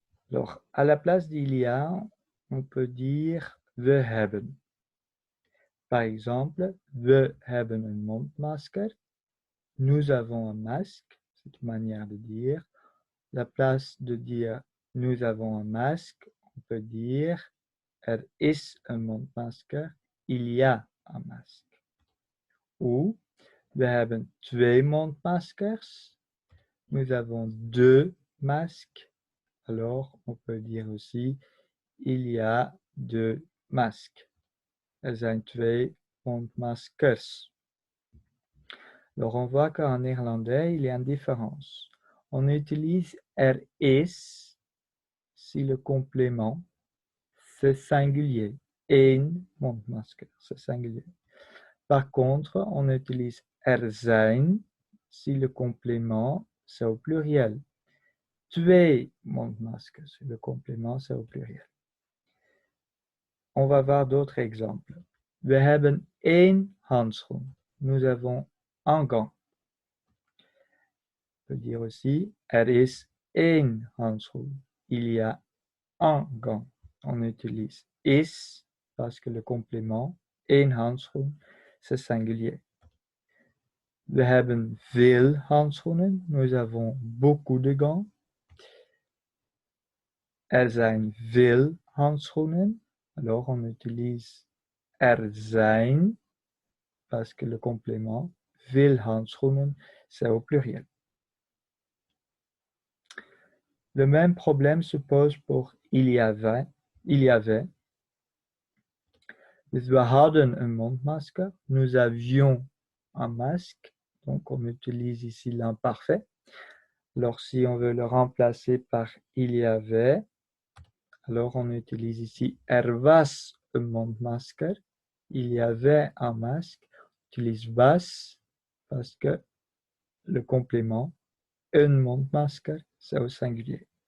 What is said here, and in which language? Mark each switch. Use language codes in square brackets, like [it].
[fr] Alors, à la place d'Ilya, on peut dire [nl] we hebben. [fr] Par exemple, [nl] we hebben een mondmasker. [fr] Nous avons un masque. C'est une manière de dire. À la place de dire nous avons un masque, on peut dire [nl] er is een mondmasker. [fr] Il y a un masque. [nl] Ou we hebben twee mondmaskers. [fr] Nous avons deux masques. Alors, on peut dire aussi il y a deux masques. [nl] Er zijn twee mondmaskers. [fr] Alors, on voit qu'en néerlandais, il y a une différence. On utilise [nl] er is [fr] si le complément, c'est singulier. [nl] Eén mondmasker, [fr] c'est singulier. Par contre, on utilise [nl] er zijn [fr] si le complément, c'est au pluriel. [nl] Twee mondmaskers, [fr] le complément, c'est au pluriel. On va voir d'autres exemples. [nl] We hebben één handschoen. [fr] Nous avons un gant. On peut dire aussi, [nl] er is één handschoen. [fr] Il y a un gant. On utilise is parce que le complément, [nl] één handschoen, [fr] c'est singulier. [nl] We hebben veel handschoenen. [fr] Nous avons beaucoup de gants. [nl] Er zijn veel handschoenen. [fr] Alors on utilise [nl] er zijn [fr] parce que le complément, [nl] veel handschoenen, [fr] c'est au pluriel. Le même problème se pose pour il y avait. [nl] Dus we hadden een mondmasker. [fr] Nous avions un masque. Donc on utilise ici l'imparfait. Alors si on veut le remplacer par il y avait, alors on utilise ici [nl] er was een mondmasker. [fr] Il y avait un masque. On utilise was parce que le complément, [nl] een mondmasker, [fr] c'est au singulier.